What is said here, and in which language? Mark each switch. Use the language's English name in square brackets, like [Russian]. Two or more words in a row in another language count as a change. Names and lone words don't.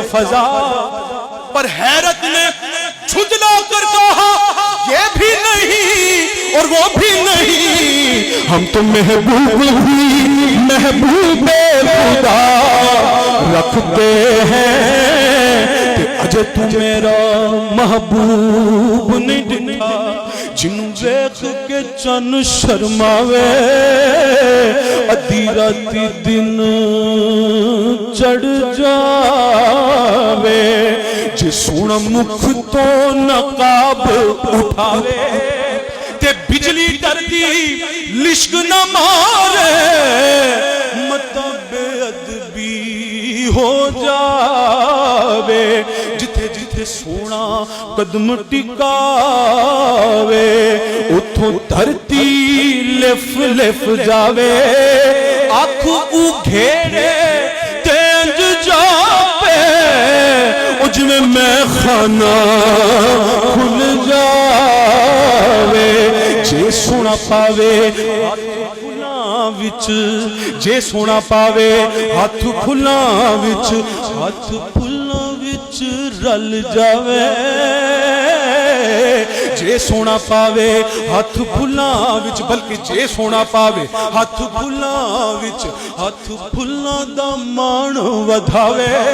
[Urdu] فضا پر حیرت نے جھجلا کر کہا یہ بھی نہیں اور وہ بھی نہیں ہم تو محبوب ہی محبوب خدا رکھتے ہیں کہ [Punjabi] اجے تو میرا محبوب نہیں ڈٹھا جنوں ویکھ کے چن شرماوے ادھی راتی دن چڑھ جاوے جے سونا مکھ تو نقاب اٹھاوے تے بجلی ڈردی لشک نہ مارے متا بے ادبی ہو جاوے جتھے جتھے سونا قدم ٹکاوے اتھوں دھرتی لف لف جاوے آنکھ او گھیرے تینج جاوے اج میں خانہ کھل جاوے جے سونا پاوے ہاتھ کھلاں وچ جے سونا پاوے ہاتھ کھلاں وچ رل جاوے جے سونا پاوے ہاتھ پھلاں وچ بلکہ جے سونا پاوے ہاتھ پھلاں وچ ہاتھ پھلاں دا مان ودھاوے